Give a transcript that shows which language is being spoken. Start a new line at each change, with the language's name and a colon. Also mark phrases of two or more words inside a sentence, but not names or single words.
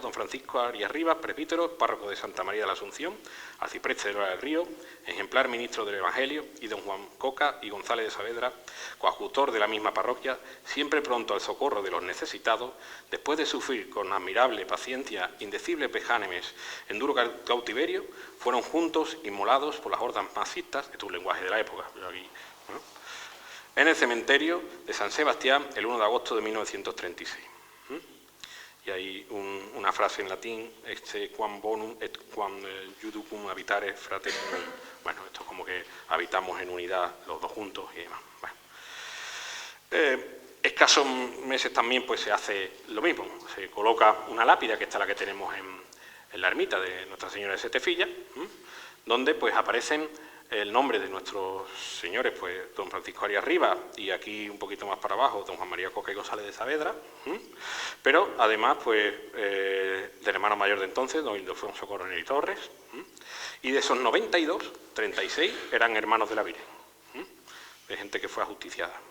Spanish: don Francisco Arias Rivas, presbítero, párroco de Santa María de la Asunción, arcipreste de Lora del Río, ejemplar ministro del Evangelio, y don Juan Coca y González de Saavedra, coadjutor de la misma parroquia, siempre pronto al socorro de los necesitados, después de sufrir con admirable paciencia indecibles vejámenes en duro cautiverio, fueron juntos inmolados por las hordas masistas, esto es un lenguaje de la época, pero aquí ¿no? En el cementerio de San Sebastián el 1 de agosto de 1936. Y hay una frase en latín,
Latin: quam bonum et quam juducum habitare fraternum.
Spanish: Bueno, esto es como que habitamos en unidad los dos juntos y demás. Bueno. Escasos meses también pues se hace lo mismo, se coloca una lápida, que esta es la que tenemos en la ermita de Nuestra Señora de Setefilla, donde pues aparecen el nombre de nuestros señores, pues don Francisco Arias Rivas, y aquí un poquito más para abajo don Juan María Coca y González de Saavedra, pero además pues del hermano mayor de entonces, don Ildefonso Coronel y Torres, y de esos 92, 36 eran hermanos de la Virgen, de gente que fue ajusticiada.